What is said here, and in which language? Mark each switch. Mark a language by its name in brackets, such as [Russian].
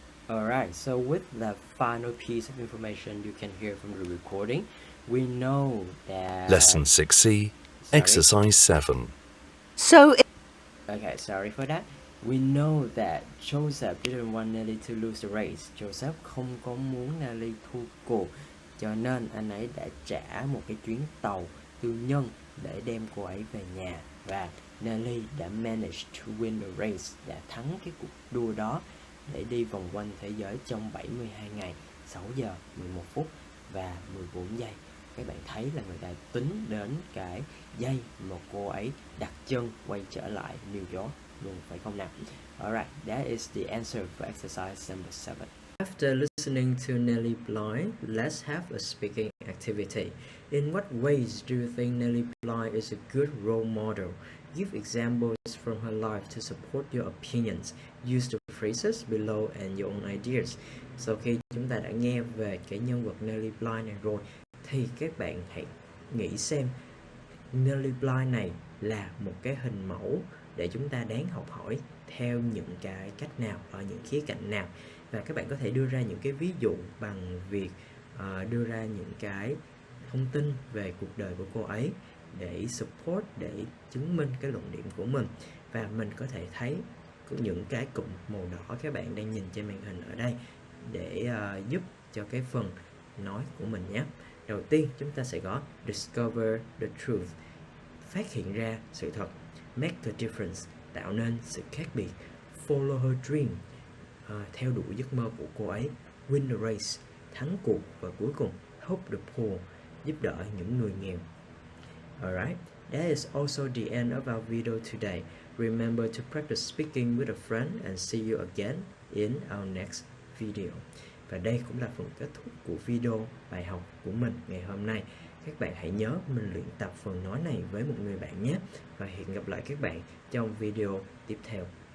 [English] Alright, so with the final piece of information you can hear from the recording. We know that... Lesson 6C, Exercise 7. So, Okay, sorry for that. We know that Joseph didn't want Nellie to lose the race. [Vietnamese] Joseph không có muốn Nellie thua cuộc, cho nên anh ấy đã trả một cái chuyến tàu tư nhân để đem cô ấy về nhà. Và Nellie đã [English] manage to win the race, [Vietnamese] đã thắng cái cuộc đua đó để đi vòng quanh thế giới trong 72 ngày, 6 giờ, 11 phút và 14 giây. Các bạn thấy là người ta tính đến cái giây mà cô ấy đặt chân quay trở lại New York luôn, phải không nào? [English] Alright, that is the answer for exercise number 7. After listening to Nellie Bly, let's have a speaking activity. In what ways do you think Nellie Bly is a good role model? Give examples from her life to support your opinions. Use the phrases below and your own ideas. [Vietnamese] Sau khi chúng ta đã nghe về cái nhân vật Nellie Bly này rồi, thì các bạn hãy nghĩ xem Nellie Bly này là một cái hình mẫu để chúng ta đáng học hỏi theo những cái cách nào, ở những khía cạnh nào. Và các bạn có thể đưa ra những cái ví dụ bằng việc đưa ra những cái thông tin về cuộc đời của cô ấy để support, để chứng minh cái luận điểm của mình. Và mình có thể thấy có những cái cụm màu đỏ các bạn đang nhìn trên màn hình ở đây để giúp cho cái phần nói của mình nhé. Đầu tiên chúng ta sẽ có [English] discover the truth, [Vietnamese] phát hiện ra sự thật. [English] Make a difference, [Vietnamese] tạo nên sự khác biệt. [English] Follow her dream, [Vietnamese] theo đuổi giấc mơ của cô ấy. [English] Win the race, [Vietnamese] thắng cuộc. Và cuối cùng [English] help the poor, [Vietnamese] giúp đỡ những người nghèo. [English] Alright, that is also the end of our video today. Remember to practice speaking with a friend and see you again in our next video. [Vietnamese] Và đây cũng là phần kết thúc của video bài học của mình ngày hôm nay. Các bạn hãy nhớ mình luyện tập phần nói này với một người bạn nhé. Và hẹn gặp lại các bạn trong video tiếp theo.